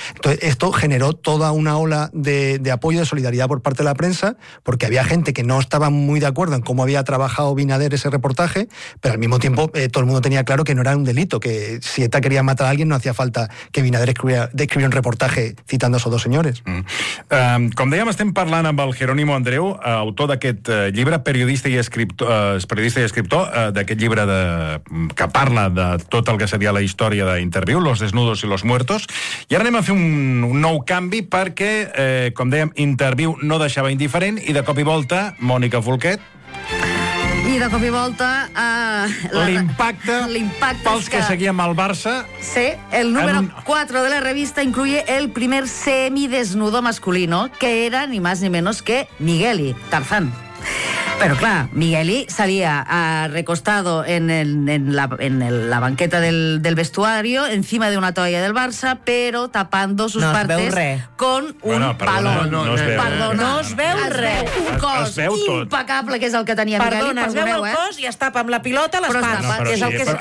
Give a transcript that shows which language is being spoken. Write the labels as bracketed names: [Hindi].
[Spanish] Entonces, esto generó toda una ola de apoyo, de solidaridad por parte de la prensa, porque había gente que no estaba muy de acuerdo en cómo había trabajado Binader ese reportaje, pero al mismo tiempo todo el mundo tenía claro que no era un delito, que si ETA quería matar a alguien no hacía falta que Binader escribiera un reportaje citando a esos dos señores. [Catalan] Com dèiem, estem parlant amb el Jerónimo Andreu, autor d'aquest llibre, periodista i escriptor d'aquest llibre que parla de tot el que seria la història d'Interviú, Los desnudos y los muertos. I ara anem a fer un nou canvi perquè, com dèiem, Interviú no deixava indiferent i de cop i volta, Mònica Folquet... I de cop i volta... L'impacte pels que seguíem al Barça... [Spanish] Sí, el número 4 de la revista incluye el primer semidesnudo masculino, que era ni más ni menos que Migueli Tarzán. Pero claro, Migueli salía recostado en la banqueta del vestuario, encima de una toalla del Barça, pero tapando sus partes con un palo. [Catalan] No es veu res. Un cos impecable, que és el que tenia perdona, Migueli. Perdona, es veu el cos i es tapa amb la pilota les pates.